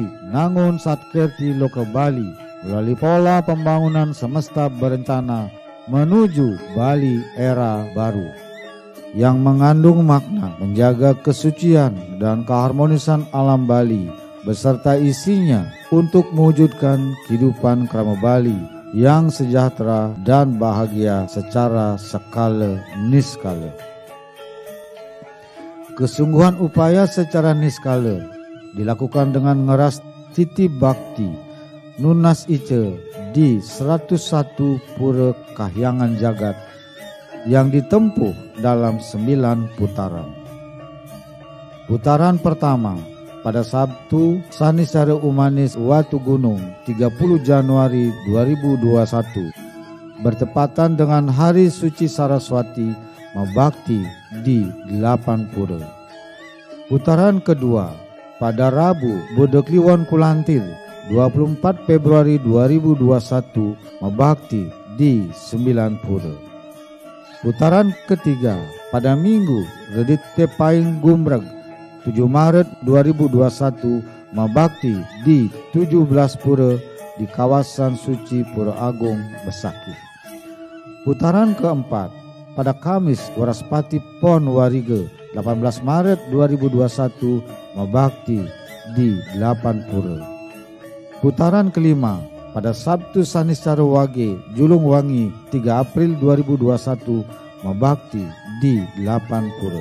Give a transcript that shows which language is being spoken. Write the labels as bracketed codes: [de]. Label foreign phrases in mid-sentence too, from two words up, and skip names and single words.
[id] Nangun Satkirti Loka Bali melalui pola pembangunan semesta berencana menuju Bali era baru yang mengandung makna menjaga kesucian dan keharmonisan alam Bali beserta isinya untuk mewujudkan kehidupan krama Bali yang sejahtera dan bahagia secara skala niskala. Kesungguhan upaya secara niskala dilakukan dengan [ban] ngeras titi bakti nunas ice [id] di 101 pura kahyangan jagat yang ditempuh dalam 9 putaran. Putaran pertama pada Sabtu Sanisara Umanis Watu Gunung 30 Januari 2021 bertepatan dengan Hari Suci Saraswati Mabakti di 8 pura. Putaran kedua pada Rabu Bodekliwon Kulantir 24 Februari 2021 Mabakti di 9 pura. Putaran ketiga pada Minggu Redit Tepaing Gumrag 7 Maret 2021 Mabakti di 17 pura di kawasan suci Pura Agung Besaki. Putaran keempat pada Kamis Waraspati Pon Wariga 18 Maret 2021 Mabakti di 8 pura. Putaran kelima pada Sabtu Sanisara Wage Julung Wangi 3 April 2021 Mabakti di 8 pura.